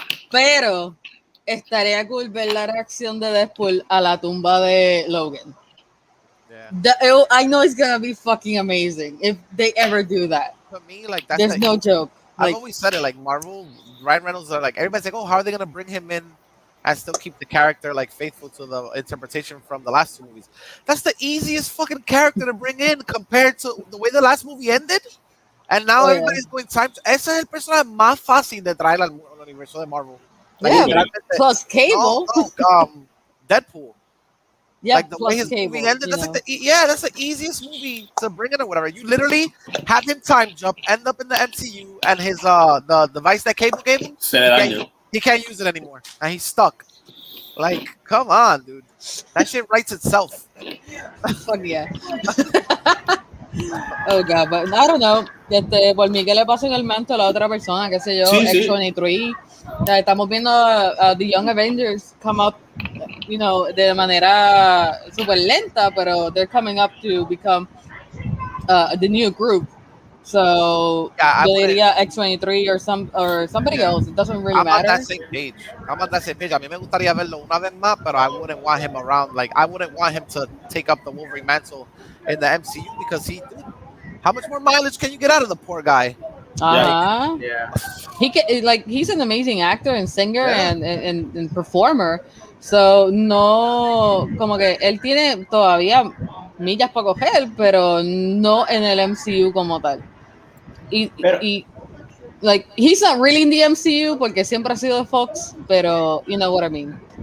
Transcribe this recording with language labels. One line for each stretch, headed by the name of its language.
Spanish: Pero estaría cool ver la reacción de Deadpool a la tumba de Logan.
English: Yeah. I know it's gonna be fucking amazing if they ever do that. For me, like that's there's no joke. I've always said it. Like Marvel, Ryan Reynolds are like everybody's like, oh, how are they gonna bring him in and still keep the character like faithful to the interpretation from the last two movies? That's the easiest fucking character to bring in compared to the way the last movie ended. And now everybody's going time.
Spanish: Ese es el personaje más fácil de traer al universo de Marvel.
English: Like, plus Cable. Deadpool. Yeah, like the plus way his Cable, movie ended. That's like that's the easiest movie to bring in or whatever. You literally have him time jump, end up in the MCU, and his the device that Cable gave him, he can't use it anymore, and he's stuck. Like, come on, dude. That shit writes itself. Fuck yeah. Oh god, but I don't know.
Spanish: Por mí que le pasen el manto a la otra persona, qué sé yo, X-23. Estamos viendo
English: The Young Avengers come up,
Spanish: de manera super lenta, pero
English: they're coming up to become the new group. So Yeah,
Spanish: yo diría
English: X23 or somebody else. It doesn't really I'm on matter. that same page. I'm on that same page.
Spanish: A mí me gustaría verlo una vez más, pero
English: I wouldn't want him around. Like, I wouldn't want him to take up the Wolverine mantle in the MCU because dude, how much more mileage can you get out of the poor guy? Yeah. He can, he's an amazing actor and singer Yeah. and performer.
Spanish: So no, como que él tiene todavía millas para coger, pero no en el MCU como tal. Y
English: like he's not really in the MCU
Spanish: porque siempre ha sido de Fox, pero
English: you know what I mean.